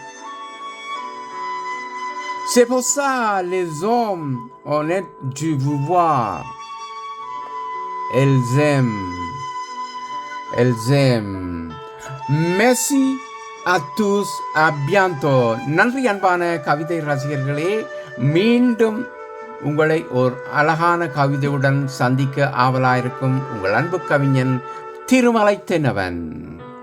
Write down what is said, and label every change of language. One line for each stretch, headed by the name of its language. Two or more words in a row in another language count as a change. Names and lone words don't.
French: C'est pour ça, les hommes honnêtes, tu veux voir. Elles aiment. Elles aiment. Merci à tous. À bientôt.
Tamil: நன்றி அன்பான கவிதை ரசிகர்களே. மீண்டும் உங்களை ஒரு அழகான கவிதையுடன் சந்திக்க ஆவலாயிருக்கும் உங்கள் அன்பு கவிஞன் திருமலை தென்னவன்.